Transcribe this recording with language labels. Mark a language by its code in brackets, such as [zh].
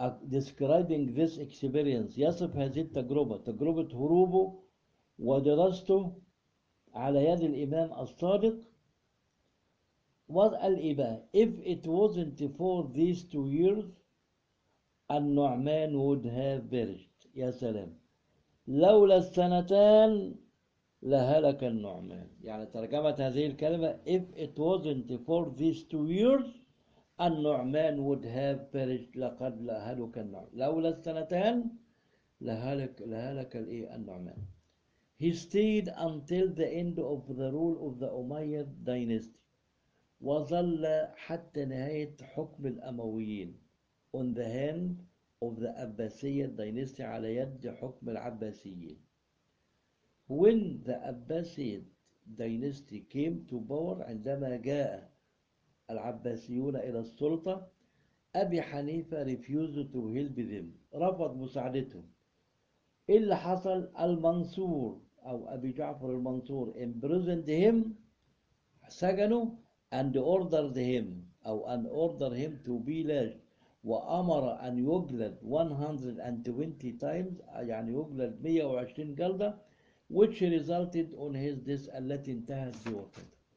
[en] describing this experience [ar] يصف هذه التجربة تجربة هروبه ودراسته على يد الإمام الصادق وقال إيه بقى [en] if it wasn't for these 2 years [ar] النعمان [en] would have perished [ar] يا سلام لولا السنتان لهلك النعمان يعني ترجمة هذه الكلمة if it wasn't for these 2 years النعمان [en] would have perished [ar] لقد لهلك النعمان لولا السنتان لهلك الإيه النعمان. [en] He stayed until the end of the rule of the Umayyad dynasty. [ar] وظل حتى نهاية حكم الأمويين. [en] On the hand of the Abbasiyyah dynasty [ar] على يد حكم العباسيين. [en] When the Abbasid dynasty came to power, [ar] عندما جاء العباسيون إلى السلطة، [en] أبي حنيفة refused to help them، [ar] رفض مساعدتهم. إيه اللي حصل؟ المنصور أو أبي جعفر المنصور [en] imprisoned him، [ar] سجنه [en] and ordered him [ar] أو [en] an order him to be lashed، [ar] وأمر أن يجلد [en] 120 times، [ar] يعني يجلد 120 جلدة، [en] which resulted on his death [ar] التي انتهت بوفاته.